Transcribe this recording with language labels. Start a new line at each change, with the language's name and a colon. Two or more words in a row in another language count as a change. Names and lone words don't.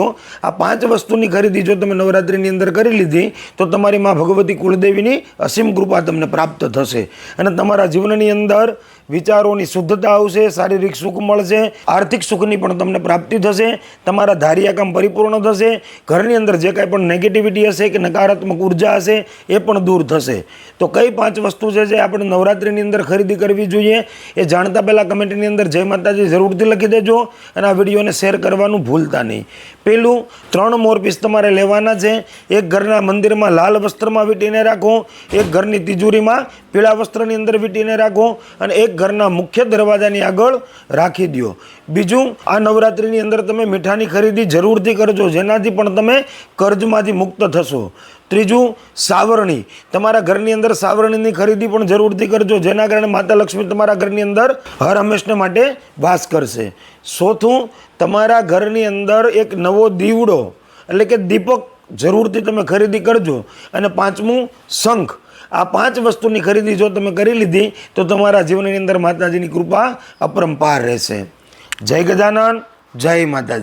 Gujarati: આ 5 વસ્તુની ખરીદી જો તમે નવરાત્રિની અંદર કરી લીધી તો તમારી માં ભગવતી કુળદેવીની અસીમ કૃપા તમને પ્રાપ્ત થશે અને તમારા જીવનની અંદર વિચારોની શુદ્ધતા આવશે, શારીરિક સુખ મળશે, આર્થિક સુખની પણ તમને પ્રાપ્તિ થશે, તમારા ધાર્યા કામ પરિપૂર્ણ થશે, ઘરની અંદર જે કાંઈ પણ નેગેટિવિટી હશે કિ નકારાત્મક ઊર્જા હશે એ પણ દૂર થશે। તો કઈ 5 વસ્તુ છે જે આપણે નવરાત્રિની અંદર ખરીદી કરવી જોઈએ એ જાણતા પહેલા કમેન્ટની અંદર જય માતાજી જરૂરથી લખી દેજો અને આ વિડિયોને શેર કરવાનું ભૂલતા નહીં। પહેલું 3 મોરપીંછ તમારે લેવાના છે। એક ઘરના મંદિરમાં લાલ વસ્ત્રમાં વીંટીને રાખો, એક ઘરની તિજોરીમાં પીળા વસ્ત્રની અંદર વીંટીને રાખો અને એક ઘરના મુખ્ય દરવાજાની આગળ રાખી દો। બીજું આ નવરાત્રિની અંદર તમે મીઠાની ખરીદી જરૂરથી કરજો જેનાથી પણ તમે કર્જમાંથી મુક્ત થશો। ત્રીજું સાવરણી, તમારા ઘરની અંદર સાવરણીની ખરીદી પણ જરૂરથી કરજો જેના કારણે માતા લક્ષ્મી તમારા ઘરની અંદર હર હમેશને માટે વાસ કરશે। ચોથું તમારા ઘરની અંદર એક નવો દીવડો એટલે કે દીપક જરૂરથી તમે ખરીદી કરજો। અને 5મું શંખ। આ 5 વસ્તુની ખરીદી જો તમે કરી લીધી તો તમારા જીવનની અંદર માતાજીની કૃપા અપરંપાર રહેશે। જય ગજાનન જય માતાજી।